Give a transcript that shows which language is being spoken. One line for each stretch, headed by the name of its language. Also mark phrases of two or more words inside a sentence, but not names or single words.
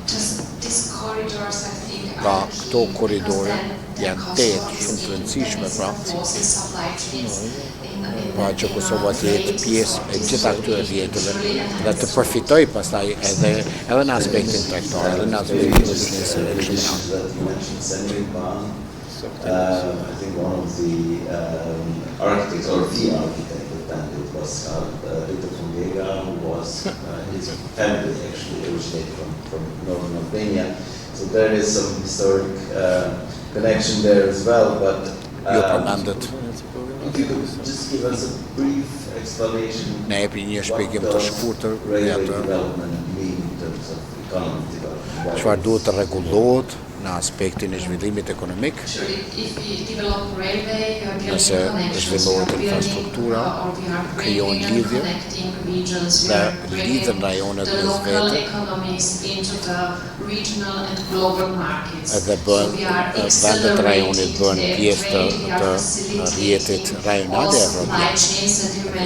Albanian: Pra këto korridore janë shumë të rëndësishme, pra që Kosova të jetë pjesë e gjitha këtyre rrjeteve dhe të përfitoj pastaj edhe në aspektin tregtar, edhe në aspektin e biznesit e kështu me
English: I think one of the architects, or the architect of Bandit, was Victor von Vega, who was his family actually originated from northern Albania. So there is some historic connection there as well, but
Albanian: Ju përmendet.
English: If you could just give us a brief explanation.
Albanian: Ne jepni një shpjegim të shkurtër
English: railway development mean in terms of economic development.
Albanian: Çfarë duhet të rregullohet në aspektin e zhvillimit ekonomik. Nëse zhvillohet infrastruktura, krijon lidhje dhe lidhen rajonet me vete edhe vendet rajonit bën pjesë të rrjetit rajonal evropian.